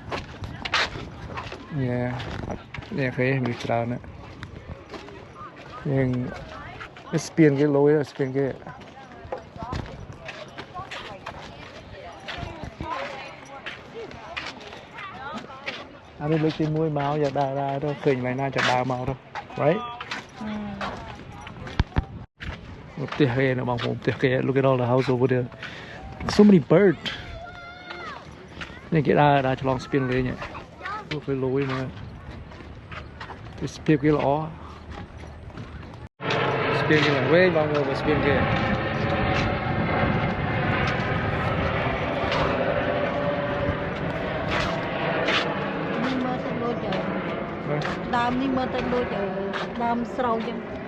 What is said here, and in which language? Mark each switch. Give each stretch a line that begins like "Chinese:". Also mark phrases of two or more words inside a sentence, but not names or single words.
Khmer: នេះឃើញមានច្រើនណាស់យើងស្ពានគេលុយស្ពានគេអានេះលើកទី1មកយកដើរទៅឃើញកន្លែងណាចាំដើរមកទៅ right ផ្ទះគេនៅបងប្អូនផ្ទះគេ
English: look at all the house over there so many birds
Khmer: នេះគេដើរឆ្លងស្ពានលេងពួកគេលុយមកស្ពានគេល្អស្ពានគេវែងបងប្អូនស្ពានគេ ដើមនេះមើលទៅដូចដើមស្រូវចឹង